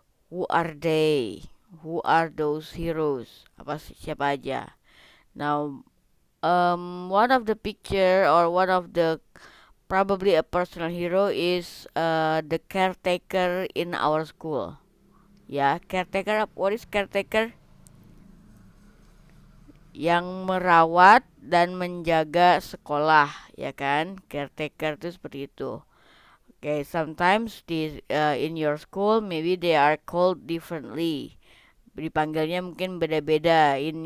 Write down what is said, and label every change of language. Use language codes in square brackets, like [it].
[en] Who are they? Who are those heroes? [id] Siapa aja? [en] Now, one of the picture or one of the probably a personal hero is the caretaker in our school. Ya, caretaker. What is caretaker? [id] Yang merawat dan menjaga sekolah, ya kan? Caretaker itu seperti itu. [en] Okay, sometimes in your school maybe they are called differently. [id] Dipanggilnya mungkin beda-beda.